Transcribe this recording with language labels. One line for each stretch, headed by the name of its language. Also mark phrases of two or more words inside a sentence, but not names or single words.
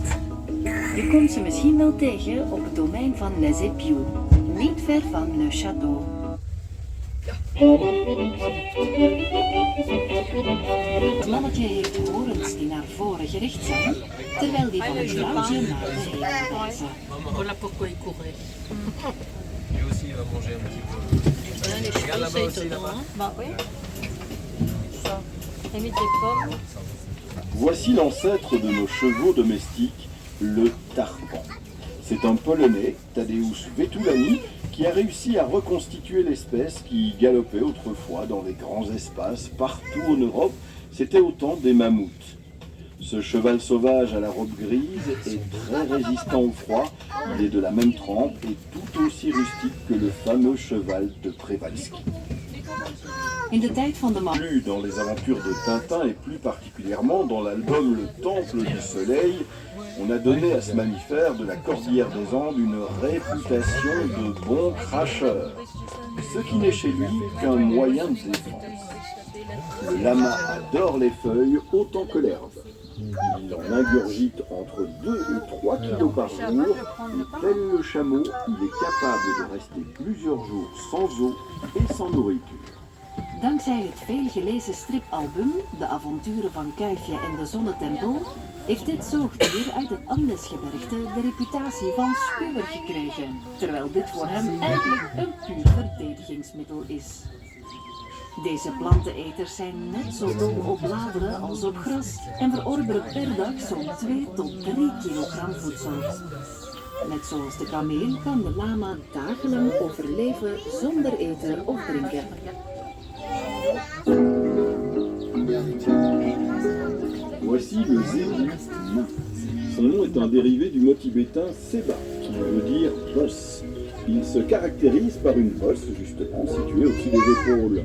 Dutch: Je komt ze misschien wel tegen op het domein van Les Épiaux, niet ver van Le Château. Het mannetje heeft horens die naar voren gericht zijn, terwijl die van het vrouwtje naar de hemel wijzen.
French: Voilà pourquoi il courait. Lui aussi, il va manger un petit peu. Les chevaux, c'est étonnant. Hein? Bah oui. Ça. Et mis des pommes. Voici l'ancêtre de nos chevaux domestiques, le tarpan. C'est un Polonais, Tadeusz Vetulani, qui a réussi à reconstituer l'espèce qui galopait autrefois dans les grands espaces partout en Europe. C'était au temps des mammouths. Ce cheval sauvage à la robe grise est très résistant au froid. Il est de la même trempe et tout aussi rustique que le fameux cheval de Przewalski.
Dutch: In de tijd van de man.
French: Plus dans les aventures de Tintin et plus particulièrement dans l'album Le Temple du Soleil, on a donné à ce mammifère de la Cordillère des Andes une réputation de bon cracheur, ce qui n'est chez lui qu'un moyen de défense. Le lama adore les feuilles autant que l'herbe. Il en ingurgite entre 2 et 3 kilos par jour, et tel le chameau, il est capable de rester plusieurs jours sans eau et sans nourriture.
Dutch: Dankzij het veelgelezen stripalbum De avonturen van Kuifje en de Zonnetempel heeft dit zoogdier uit het Andesgebergte de reputatie van spuwer gekregen, terwijl dit voor hem eigenlijk een puur verdedigingsmiddel is. Deze planteneters zijn net zo dol op bladeren als op gras en verorberen per dag zo'n 2 tot 3 kilogram voedsel. Net zoals de kameel kan de lama dagenlang overleven zonder eten of drinken.
French: Voici le zébu nain. Son nom est un dérivé du mot tibétain seba, qui veut dire bosse. Il se caractérise par une bosse, justement, située au-dessus des épaules.